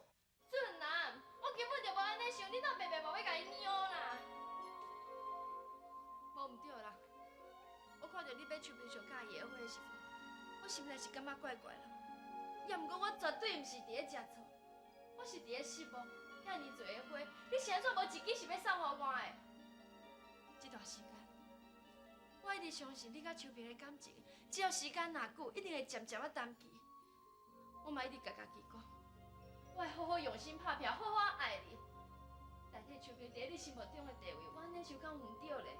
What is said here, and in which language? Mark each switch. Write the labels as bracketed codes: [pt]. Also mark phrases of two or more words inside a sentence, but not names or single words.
[nan] 俊男，我根本就无安尼想，你哪白白无要甲伊拗啦？无毋对啦，我看着你买手边上介意的花的时阵，我心内是感觉怪怪啦。也毋过我绝对毋是伫咧食醋，我是伫咧失望。遐尔侪的花，你是安怎无一支是要送互我的？这段时间，我一直相信你甲秋萍的感情，只要时间若久，一定会渐渐啊淡去。我嘛一直甲家己讲，我会好好用心拍拼，好好爱你。代替秋萍伫你心目中的地位，我安尼想敢毋对咧？